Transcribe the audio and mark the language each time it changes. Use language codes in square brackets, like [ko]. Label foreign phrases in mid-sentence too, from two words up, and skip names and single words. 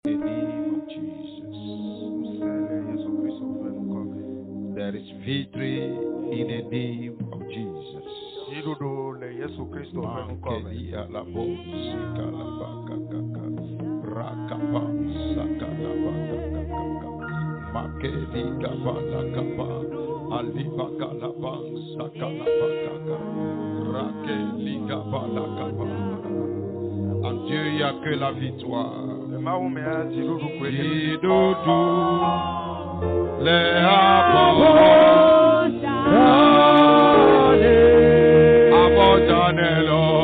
[en] In the name of Jesus. There is victory in the name of Jesus. Makelia la bosika la bakaka. Rakapa sakala bakaka. Makeli kabala kapa. Alibaka la sakala bakaka. Rakeli kabala kapa. [fr] En Dieu, il n'y a que la victoire. Didoudou, les abandonnez-le.